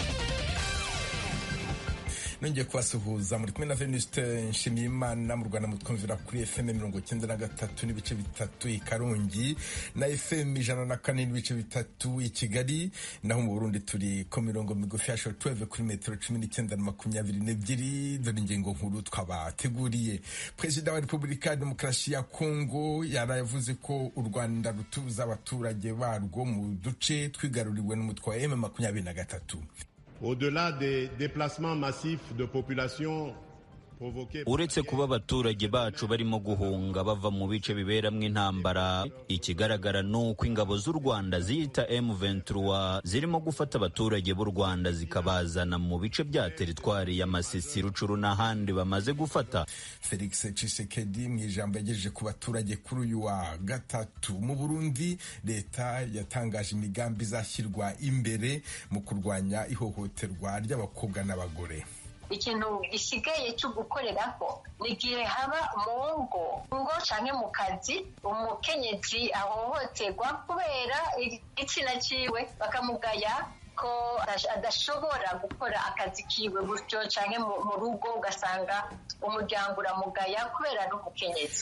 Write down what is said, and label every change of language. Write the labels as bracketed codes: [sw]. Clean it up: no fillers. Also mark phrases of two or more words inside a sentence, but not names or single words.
[rw] Nongeye kubasuhuza muri kumwe na Venuste Nshimiyimana mu Rwanda mutwumvira kuri FM 93 n'ibice bitatu i Karongi na FM 104 n'ibice bitatu i Kigali, naho mu Burundi turi ku mirongo migufi ya shortwave kuri metero 19 na 22. Dore ingingo nkuru twabateguriye. Perezida wa Repubulika ya Demokarasi ya Kongo yaravuze ko u Rwanda rutuza abaturage barwo mu duce twigaruriwe n'umutwe wa M23. [fr] Au-delà des déplacements massifs de population provoqués. [rw] Uretse kuba abaturage bacu barimo guhunga bava mu bice biberamwe intambara, ikigaragara nuko ingabo z'u Rwanda ziyita M23 zirimo gufata abaturage b'u Rwanda zikabazana mu bice bya teritwari ya Masisi, Rucuru n'ahandi bamaze gufata. Felix Tshisekedi mu ijambo yagejeje ku baturage kuri uyu wa gatatu. Mu Burundi leta yatangaje imigambi izashyirwa imbere mu kurwanya ihohoterwa ry'abakobwa n'abagore. [rn] Ikintu gisigaye cyo gukoreraho nigihe haba mu ngo canke mu kazi umukenyezi ahohoterwa kubera igitsina ciwe bakamugaya ko adashobora gukora akazi kiwe gutyo canke mu rugo ugasanga umuryango uramugaya kubera n'umukenyezi.